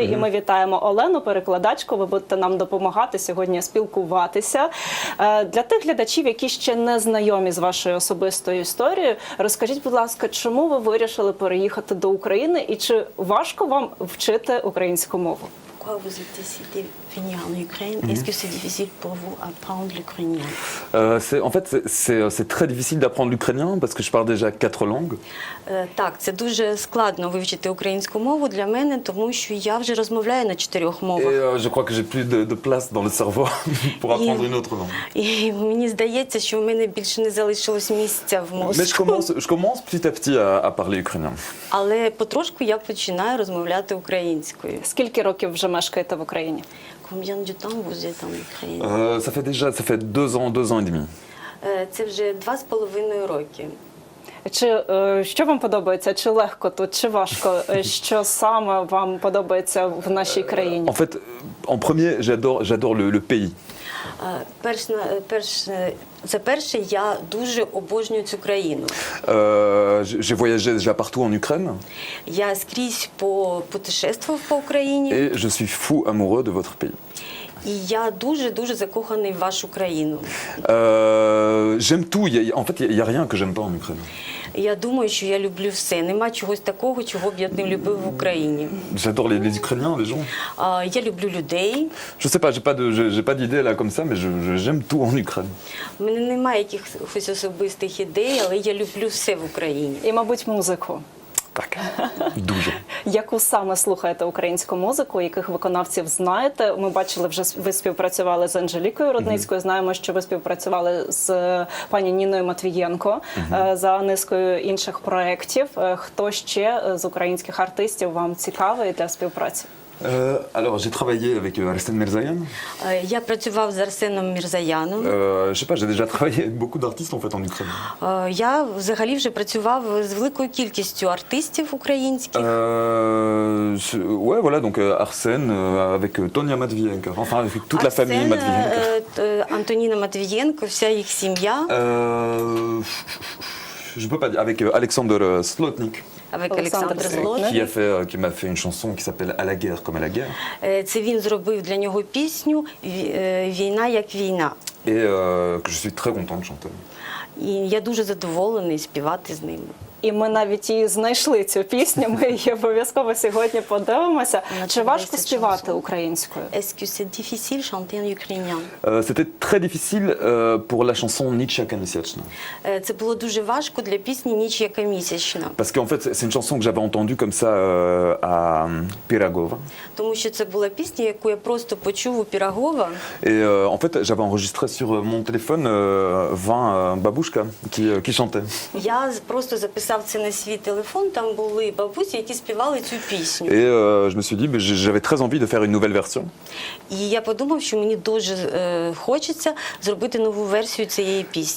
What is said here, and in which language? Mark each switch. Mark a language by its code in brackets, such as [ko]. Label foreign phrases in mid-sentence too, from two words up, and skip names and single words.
[uk] І ми вітаємо Олену, перекладачку. Ви будете нам допомагати сьогодні спілкуватися. Для тих глядачів, які ще не знайомі з вашою особистою історією, розкажіть, будь ласка, чому ви вирішили переїхати до України і чи важко вам вчити українську мову? [fr] Pourquoi vous êtes décidé de venir en Ukraine? Est-ce que c'est difficile pour vous apprendre l'ukrainien? En fait, c'est très difficile d'apprendre l'ukrainien parce que je parle déjà 4 langues. [uk] Так, це дуже складно вивчити українську мову для мене, тому що я вже розмовляю на 4 мовах. [fr] Et je crois que j'ai plus de place dans le cerveau pour apprendre une autre langue. [uk] І мені здається, що в мене більше не залишилось місця в [fr] Mais [uk] мозку. [fr] je commence petit à petit à parler ukrainien. [uk] Але потрошку я починаю розмовляти українською. Скільки років вже мешкаєте в Україні? [fr] Combien de temps vous êtes en Ukraine? Ça fait 2 ans et demi. [uk] Це вже 2,5 роки. Чи що вам подобається? Чи легко тут, чи важко? Що саме вам подобається в нашій країні? [fr] En fait, en premier, j'adore le pays. [uk] За перше, я дуже обожнюю цю країну. [fr] J'ai voyagé déjà partout en Ukraine. [uk] Я скрізь путешествував по Україні. [fr] Et je suis fou amoureux de votre pays. [uk] І я дуже закоханий в вашу країну. [fr] J'aime tout. En fait, il n'y a rien que j'aime pas en Ukraine. [uk] Я думаю, що я люблю все. Нема чогось такого, чого б я не любив в Україні. [fr] J'adore les Ukrainiens, les gens. [uk] Я люблю людей. [fr] Je sais pas, j'ai pas d'idée là comme ça, mais j'aime tout en Ukraine. [uk] У мене немає якихось особистих ідей, але я люблю все в Україні. І, мабуть, музику. Так, дуже. Яку саме слухаєте українську музику, яких виконавців знаєте? Ми бачили, вже ви співпрацювали з Анжелікою Рудницькою, знаємо, що ви співпрацювали з пані Ніною Матвієнко за низкою інших проєктів. Хто ще з українських артистів вам цікавий для співпраці? [fr] Alors, j'ai travaillé avec Arsène Mirzayan. [uk] Я працював з Арсеном Мірзаяном. [fr] Je sais pas, j'ai déjà travaillé avec beaucoup d'artistes en fait en Ukraine. [uk] Я взагалі вже працював з великою кількістю артистів українських. [fr] Ouais, voilà, donc Arsène avec Tonia Matvienko, enfin avec toute la famille Matvienko. [uk] Антоніна Матвієнко, вся їх сім'я. [fr] Je peux pas dire, avec Alexander Slotnik. Avec [uk] Олександр Олександр Злотник. Злотник. [fr] Qui m'a fait une chanson qui s'appelle À la guerre comme à la guerre. [uk] Це він зробив для нього пісню «Війна як війна». Et que je suis très content de chanter. І я дуже задоволений співати з ним. І ми навіть і знайшли цю пісню, ми її обов'язково сьогодні подивимося. Чи важко співати українською? [fr] Est-ce que c'est difficile chanter en ukrainien? C'était très difficile pour la chanson Nitschaka Misiachna. [uk] Це було дуже важко для пісні «Ніч яка місячна». [fr] Parce qu'en fait, c'est une chanson que j'avais entendue comme ça à Piragova. [uk] Тому що це була пісня, яку я просто почув у Пірагова. [fr] Et en fait, j'avais enregistré sur mon téléphone 20 babouchkas qui chantaient. [uk] Я просто записав це на свій телефон, там були бабусі, які співали цю пісню. [fr] Et je me suis dit, mais j'avais très envie de faire une nouvelle version. [uk] І я подумав, що мені дуже хочеться зробити нову версію цієї пісні.